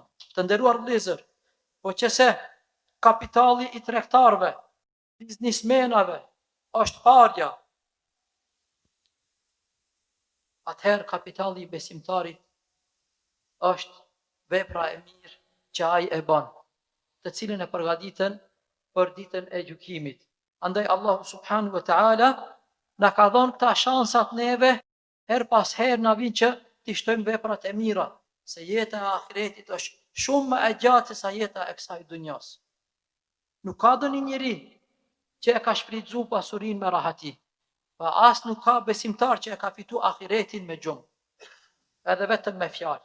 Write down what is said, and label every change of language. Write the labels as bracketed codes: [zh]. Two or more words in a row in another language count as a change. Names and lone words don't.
[sq] Të nderuar vëllezër, po qëse kapitali i tregtarëve, biznismenave është parja, atëherë kapitali i besimtarit është vepra e mirë që ai e bën, të cilën e përgatiten për ditën e gjykimit. Andaj Allahu [ar] سبحانه وتعالى [sq] na ka dhënë këta shansat neve, her pas her na vjen që t'i shtojmë veprat e mira, se jeta e ahiretit është shumë më e gjatë se sa jeta e kësaj dunjas. Nuk ka doni njeri që e ka shfrytzuar pasurinë me rahati, pa as nuk ka besimtar që e ka fitu ahiretin me gjumë, edhe vetëm me fjalë.